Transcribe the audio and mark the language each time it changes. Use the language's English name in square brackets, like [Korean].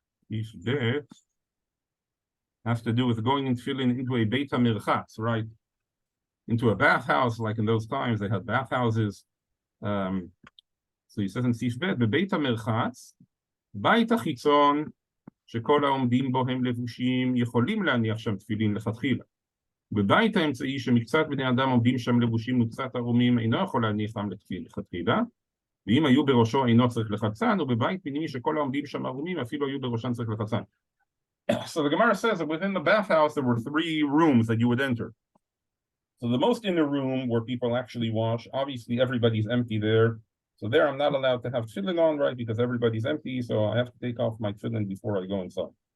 [English] Seif bet has to do with going and filling into a beit hamerchatz, right? Into a bathhouse, like in those times they had bathhouses. So he says in seif bet, bebeit hamerchatz, beit hachitzon, [Hebrew] שכל העומדים בו הם לבושים, יכולים להניח שם תפילין לכתחילה. בבית האמצעי שמקצת בני אדם עומדים שם לבושים וקצת ערומים, אינו יכול להניחם לתפיל לכתחילה, ואם היו בראשו אינו צריך לחצן, ובבית פנימי שכל העומדים שם ערומים, אפילו היו בראשן צריך לחצן. [English] So the Gemara says that within the bathhouse there were 3 rooms that you would enter. So the most inner room where people actually wash, obviously everybody's empty there. So there I'm not allowed to have tefillin on, right? Because everybody's empty, so I have to take off my tefillin before I go inside.